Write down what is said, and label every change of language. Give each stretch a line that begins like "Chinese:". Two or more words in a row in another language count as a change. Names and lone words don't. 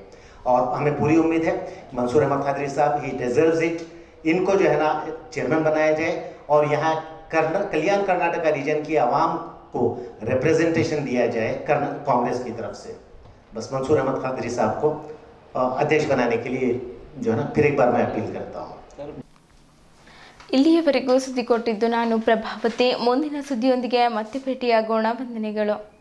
Hindi: और हमें पूरी उम्मीद है मंसूर अहमद कादरी साहब ही
English: deserves it,
Hindi: इनको जो है ना चेयरमैन बनाया जाए और यहाँ कल्याण कर्नाटका रीजन की आवाम को रिप्रेजेंटेशन दिया जाए कांग्रेस की तरफ से। बस मंसूर अहमद कादरी साहब को अध्यक्ष बनाने के लिए जो है ना फिर एक बार मैं अपील करता हूँ।
Kannada: ಇಲ್ಲಿಯವರೆಗೂ ಸುದ್ದಿ ಕೊಟ್ಟಿದ್ದು ನಾನು ಪ್ರಭಾವತಿ. ಮುಂದಿನ ಸುದ್ದಿಯೊಂದಿಗೆ ಮತ್ತೆ ಭೇಟಿಯಾಗೋಣ. ವಂದನೆಗಳು.